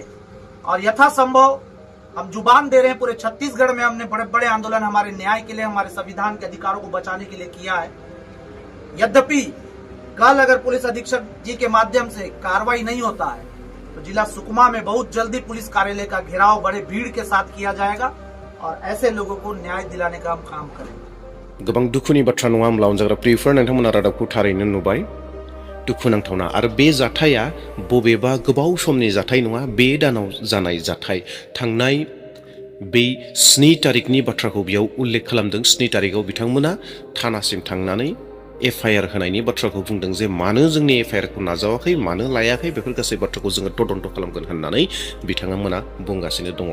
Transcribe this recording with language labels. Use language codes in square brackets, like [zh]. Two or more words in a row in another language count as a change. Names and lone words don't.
[hi] और यथासंभव हम जुबान दे रहे हैं, पूरे छत्तीसगढ़ में हमने बड़े बड़े आंदोलन हमारे न्याय के लिए, हमारे संविधान के अधिकारों को बचाने के लिए किया है। यद्यपि कल अगर पुलिस अधीक्षक जी के माध्यम से कार्रवाई नहीं होता है तो जिला सुकमा में बहुत जल्दी पुलिस कार्यालय का घेराव बड़े भीड़ के साथ किया जाएगा और ऐसे लोगों को न्याय दिलाने का हम काम करेंगे। [brx] गोबां दुखुनि बाथ्रा नङा होमब्ला अनजाग्रा प्रियफोर, नोंथांमोना रादाबखौ थारैनो नुबाय। दुखुनांथावना आरो बे जाथाया बबेबा गोबाव समनि जाथाय नङा, बे दानाव जानाय जाथाय। थांनाय बे 7 तारिखनि बाथ्राखौ बेयाव उल्लेख खालामदों। 7 तारिखआव बिथांमोना थानासिम थांनानै एफआईआर होनायनि बाथ्राखौ बुंदों जे मानो जोंनि एफआईआरखौ नाजावाखै, मानो लायाखै, बेफोर गासै बाथ्राखौ जोङो तदन्त खालामगोन होननानै बिथांमोना बुंगासिनो दङ।